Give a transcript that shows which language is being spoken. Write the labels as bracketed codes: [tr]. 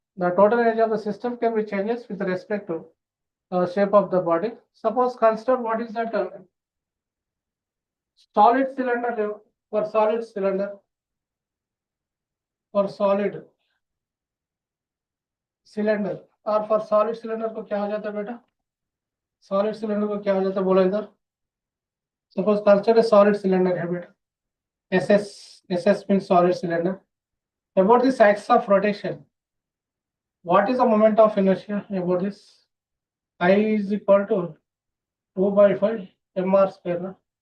[en] The total energy of the system can be changes with respect to shape of the body. Suppose consider what is that solid cylinder. For solid cylinder, or for solid cylinder [hi] को क्या हो जाता है बेटा? Solid cylinder को क्या हो जाता है बोलो इधर? [en] Suppose consider a solid cylinder है बेटा. SS means solid cylinder. About this axis of rotation, what is the moment of inertia about this? I is equal to 2 by 5 mr square. No?